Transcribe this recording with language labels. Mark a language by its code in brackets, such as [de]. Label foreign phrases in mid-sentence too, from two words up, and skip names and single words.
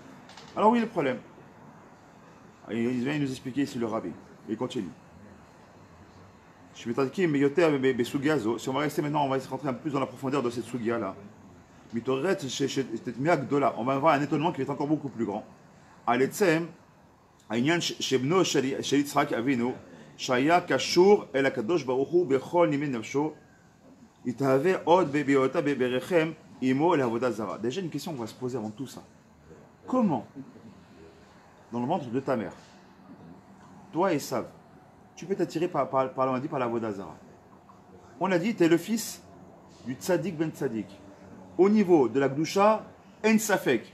[fr] Alors, oui, le problème. Il vient nous expliquer ici le rabbi. Il continue. Je vais t'indiquer, mais si on va rester maintenant, on va rentrer un peu plus dans la profondeur de cette sugia-là. On va avoir un étonnement qui est encore beaucoup plus grand. [he] העניין שבנו של יצחק אבינו, שהיה קשור אל הקדוש ברוך הוא בכל נימי נפשו, יתהווה עוד בהיותה ברחם עמו לעבודה זרה. [fr] Déjà une question qu'on va se poser avant tout ça. Comment, dans le ventre de ta mère, toi Esav, tu peux t'attirer par la [he] עבודה זרה? [fr] On a dit, tu es le fils du [he] צדיק בן צדיק. [fr] Au niveau de la Gdusha, [he] אין ספק.